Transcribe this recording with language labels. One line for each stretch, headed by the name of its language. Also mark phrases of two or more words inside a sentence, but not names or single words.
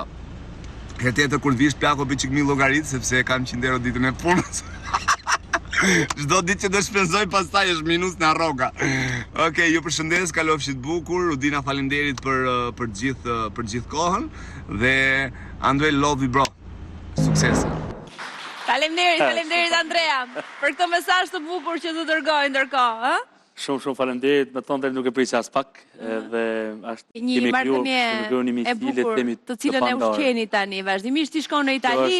Albanian: Herë tjetër kur të vish plako bëj çik mi llogarit sepse kam 100 euro ditën e punës. Çdo ditë që do shpenzoj pastaj është minus në rroga. Okej, ju përshëndes, kalofshit bukur. Rudina, faleminderit për gjithë kohën dhe Anduel,
English: love you bro.
Albanian: Suksese. Faleminderit Andrea për këtë mesazh të bukur që të dërgoj ndërkohë, ë? Shumë faleminderit, me thonë nuk e prisja as pak, dhe një marrëdhënie e bukur të cilën e ushqeni tani, vazhdimisht i shkon në Itali,